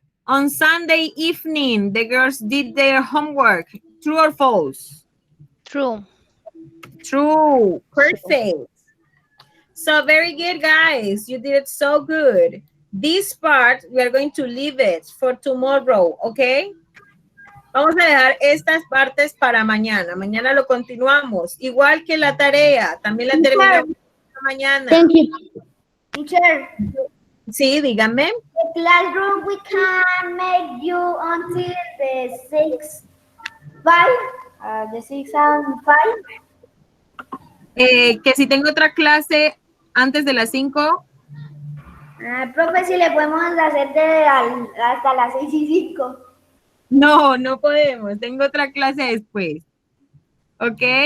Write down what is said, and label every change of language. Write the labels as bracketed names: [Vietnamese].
[English] On Sunday evening, the girls did their homework. True or false? True. True. Perfect. So very good, guys. You did it so good. This part, we are going to leave it for tomorrow, okay? [Spanish] Vamos a dejar estas partes para mañana. Mañana lo continuamos. Igual que la tarea. También la terminamos mañana. [English] Thank you. Teacher, [Spanish] Sí, dígame. [English] the classroom we can make you until the 6, 5, the 6 and 5. [Spanish] Que si tengo otra clase antes de las 5. Profe, si le podemos hacer hasta las 6:05. No, no podemos. Tengo otra clase después. ¿Ok?